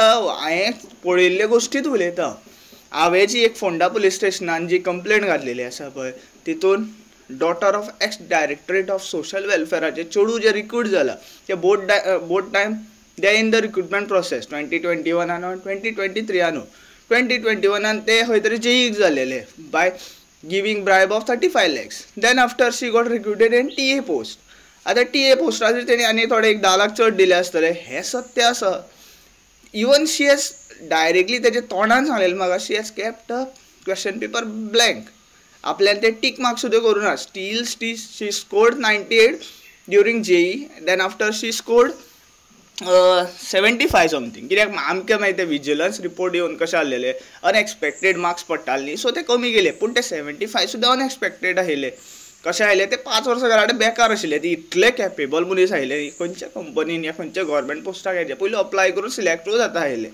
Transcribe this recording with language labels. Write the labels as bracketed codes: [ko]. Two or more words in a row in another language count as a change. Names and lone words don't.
[kok] हांवें पळयल्ले गोश्टीच उलयता. हांवें जी एक फोंडा [en] police stationan [kok] जी कंप्लेंट घातलेली आसा पळय तितून [en] daughter of ex directorate of social welfareache [kok] चेडूं जे रिक्रूट जाला ते [en] both time they in the recruitment process 2021 no 2023 2021 [kok] ते खंय तरी जेईक जालेले [en] by giving bribe of 35 lakhs. Then after she got recruited in TA post. [kok] आतां TA पोस्टाचेर तेणी आनी थोडे 10 लाख चड दिले आसतले, हें सत्य आसा. [en] Even she has directly [kok] तेजे तोंडान सांगलेलें म्हाका [en] she has kept a question paper blank. [kok] आपल्यान ते टीक मार्क सुद्दां करूना. [en] Still she scored 98 during JEE. Then after she scored 75 something. [kok] कित्याक आमकां मागीर ते [en] vigilance report [kok] येवन कशें आसलेले [en] unexpected marks [kok] पडटाले न्ही, सो ते कमी गेले. पूण ते 75 सुद्दां अनएक्सपेक्टेड आयले. कशें आयले ते 5 वर्सां घरा कडेन बेकार आशिल्ले. ती इतले कॅपेबल मनीस आयले खंयच्या कंपनीन या खंयच्या [en] government postak [kok] येचे पयलीं अप्लाय करून सिलेक्टूय जाता आयले.